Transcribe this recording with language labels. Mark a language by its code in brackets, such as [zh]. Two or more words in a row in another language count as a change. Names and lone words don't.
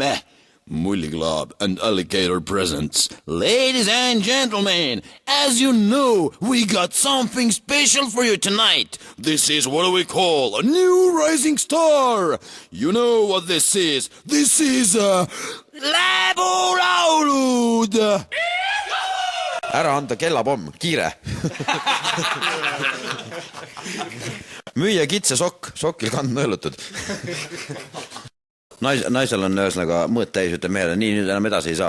[en] Mully Glob and Alligator presents. Ladies and gentlemen, as you know, we got something special for you tonight. This is what we call a new rising star. You know what this is. This is Läbulaulud. [et] Ära anda kellapomm, kiire. Müüa kitse sokk, sokkil kand nõelutud. Naisel on ühesõnaga mõõt täis, ütleb meele, nii nüüd enam edasi ei saa.